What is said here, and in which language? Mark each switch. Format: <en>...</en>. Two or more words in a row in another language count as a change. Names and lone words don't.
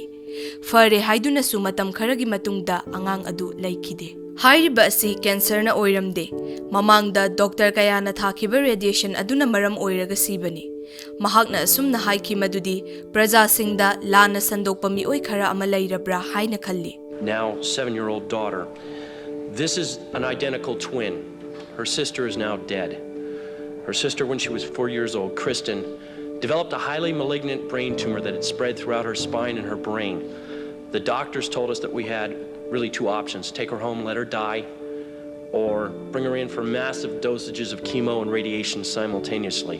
<mni>Fare haiduna su matam kharagi matungda angang adu laikhide. Hariba asi cancer na oiramde. Mamangda Dr. kaya na thakiba radiation aduna maram oiraga sibani. Mahak na asumna haiki madudi praja singda lana sandokpa mioi khara ama lairabra haina khalli.</mni> <en>Now 7-year-old daughter. This is an identical twin. Her sister is now dead. Her sister, when she was 4 years old, Kristen, developed a highly malignant brain tumor that had spread throughout her spine and her brain. The doctors told us that we had really two options: take her home, let her die, or bring her in for massive dosages of chemo and radiation simultaneously.</en>